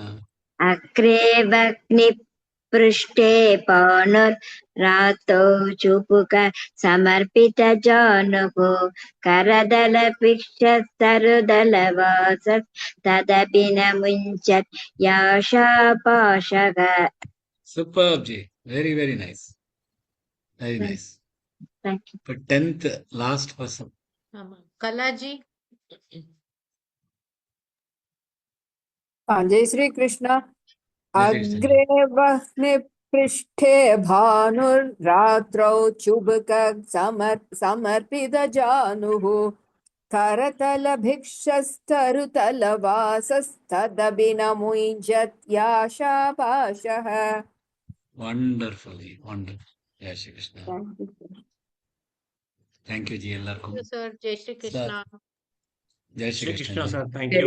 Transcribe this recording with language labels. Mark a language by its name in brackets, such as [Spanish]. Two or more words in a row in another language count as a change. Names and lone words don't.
[Sanskrit] अग्रे वह्निपृष्ठे भानुर्रात्रौ चुबुक समर्पितजानुः करदलभिक्षस्तरुदलवासस्तदपि न मुञ्चत् याशापाशः। [English] Superb, ji. Very, very nice. Very nice. Thank you. But 10th last person. [Hindi] कला जी जय श्री कृष्ण। जय श्री कृष्ण जी. [Sanskrit] अग्रे वह्निपृष्ठे भानुर्रात्रौ चुबुक समर्पितजानुः करतलभिक्षस्तरुतलवासस्तदपि न मुञ्चत् याशापाशः। [English] Wonderful, ji. Wonderful. [Hindi] जय श्री कृष्ण. [English] Thank you, ji. Ellarkum. [Hindi] सर जय श्री कृष्ण जय श्री Shri Krishna Krishna ji. [English] sir, thank you.